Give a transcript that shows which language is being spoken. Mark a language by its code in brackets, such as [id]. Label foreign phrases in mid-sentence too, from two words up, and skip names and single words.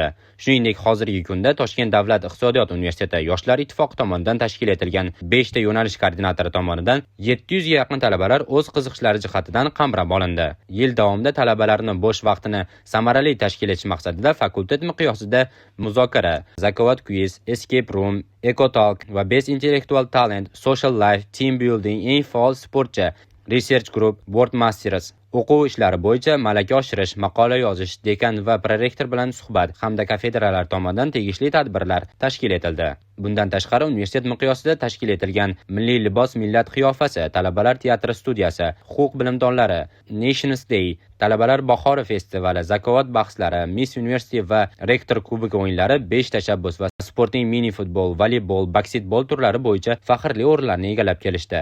[uz] Shuningdek, hozirgi kunda Toshkent davlat iqtisodiyot universiteti Yoshlar ittifoqi tomonidan tashkil etilgan 5 ta yo'nalish koordinatori tomonidan 700 ga yaqin talabalar o'z qiziqishlari jihatidan qamrab olindi. Yil davomida talabalarni bo'sh vaqtini samarali tashkil etish maqsadida fakultet miqyosida muzokara, zakovat quiz, [en] escape room, eco talk [uz] va [en] best intellectual talent, social life, team building, [uz] eng faol sportchi, [en] research group, board masters, [uz] o'quv ishlari bo'yicha malaka oshirish, maqola yozish, dekan va prorektor bilan suhbat hamda kafedralar tomonidan tegishli tadbirlar tashkil etildi. Bundan tashqari universitet miqyosida tashkil etilgan milliy libos millat qiyofasi, talabalar teatri studiyasi, huquq bilimdonlari, Nations Day, talabalar bahori festivali, zakovat bahslari, Miss University va rektor kubogi o'yinlari, 5 tashabbus va sportning mini futbol, voleybol, basketbol turlari bo'yicha faxrli o'rinlarni egallab kelishdi.